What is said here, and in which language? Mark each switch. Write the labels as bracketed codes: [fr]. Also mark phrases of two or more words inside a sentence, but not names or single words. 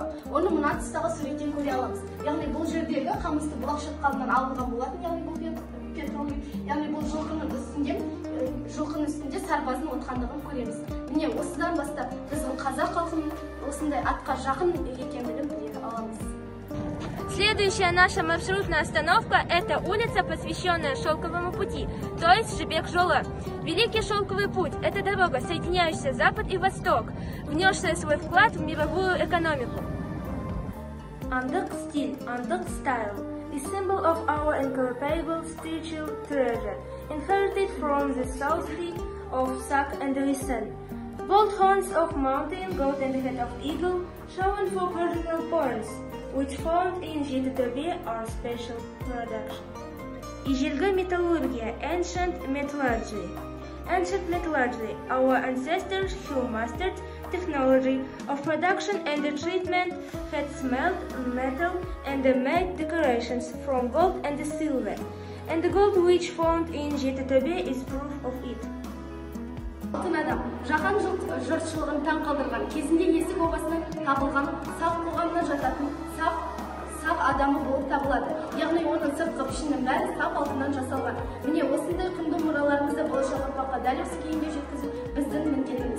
[kk] Оны мына тұстағы суреттен көре аламыз. Яғни бұл жердегі қамысты бұлақ шатқалынан алынған болатын, яғни бұл петроглиф, яғни бұл жылқының үстінде сарбаздың отқандығын көреміз. Міне осыдан бастап біздің қазақ халқының осындай атқа жақын екендігін біле аламыз. [ru] Следующая наша маршрутная остановка – это улица, посвященная Шелковому пути, то есть Жібек-Жолы. Великий Шелковый путь – это дорога, соединяющая Запад и Восток, внесшая свой вклад в мировую экономику. [kk] Андық стиль, [en] Андық style is symbol of our incomparable spiritual treasure, inherited from the southly of Sak and Risen. Bold horns of mountain goat and the head of eagle, shown for cardinal points, which found in Житотөбе are special production. [kk] Ежелгі металлургия, [en] ancient metallurgy. Ancient metallurgy, our ancestors who mastered technology of production and the treatment had smelt metal and made decorations from gold and silver. And the gold which found in Житотөбе is proof of it. [kk] Алтын адам, жаһан жұртшылығын таң қалдырған, кезінде есік обасынан табылған, сақ қоғамына жататын сақ адамы болып табылады. Яғни оның сыртқы пішінінің бәрі сақ алтыннан жасалған. Міне осындай құнды мұраларымызды болашақ ұрпаққа дәл осы күйінде жеткізу біздің міндетіміз.